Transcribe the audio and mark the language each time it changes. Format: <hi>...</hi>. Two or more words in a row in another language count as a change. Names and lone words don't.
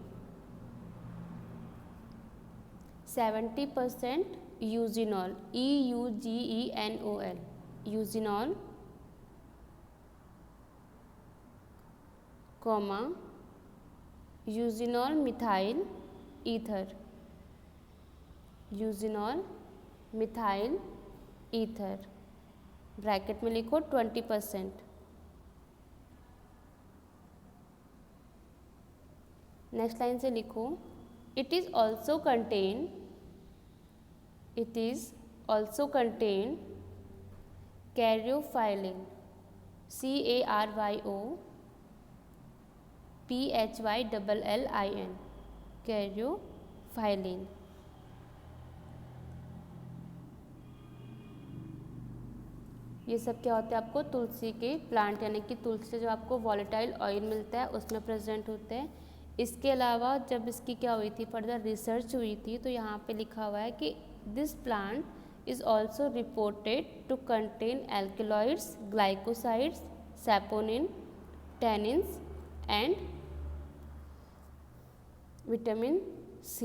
<hi>70% यूजिनॉल, EUGENOL, यूजिनॉल,</hi> <en>comma eugenol methyl ether, eugenol methyl ether,</en> <hi>ब्रैकेट में लिखो 20%।</hi> <en>next line</en> <hi>से लिखो</hi> <en>it is also contain, it is also contain caryophyllin, CARYOPHYLLIN, caryophyllin.</en> <hi>ये सब क्या होता है, आपको तुलसी के प्लांट यानी कि तुलसी से जो आपको</hi> <en>volatile oil</en> <hi>मिलता है उसमें प्रेजेंट होते हैं। इसके अलावा जब इसकी क्या हुई थी, फर्दर रिसर्च हुई थी, तो यहाँ पे लिखा हुआ है कि</hi> <en>this plant is also reported to contain alkaloids, glycosides, saponin, tannins and vitamin C.</en>